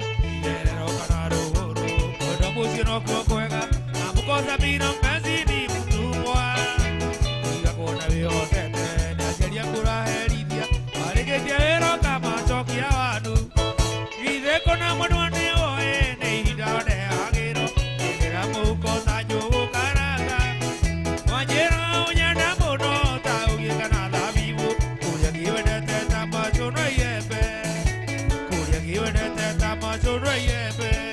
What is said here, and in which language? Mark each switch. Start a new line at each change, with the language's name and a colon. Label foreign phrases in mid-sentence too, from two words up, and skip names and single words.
Kikuyu: Itherero kana rũgũrũ, kwenda mũciĩ nokuo kwega, na mũkosa mbina
Swahili: mpenzi ni mtumwa.
Kikuyu: Tiga kuona wĩhotete, nĩ aciari aku ũraherithia, warĩkĩtie wĩra ũkamacokia wanu. Githĩ kũna mũndũ nĩ ũĩ nĩ ihinda rĩagĩrĩru, hĩndĩ ĩrĩa mũhuko ta njũgũ karanga. Wanjĩra ũnyenda mũno ta ũgĩka na thabibũ, kũrĩa ngĩwendete ta macũnũ yembe, kũrĩa ngĩwendete ta macũnũ yembe.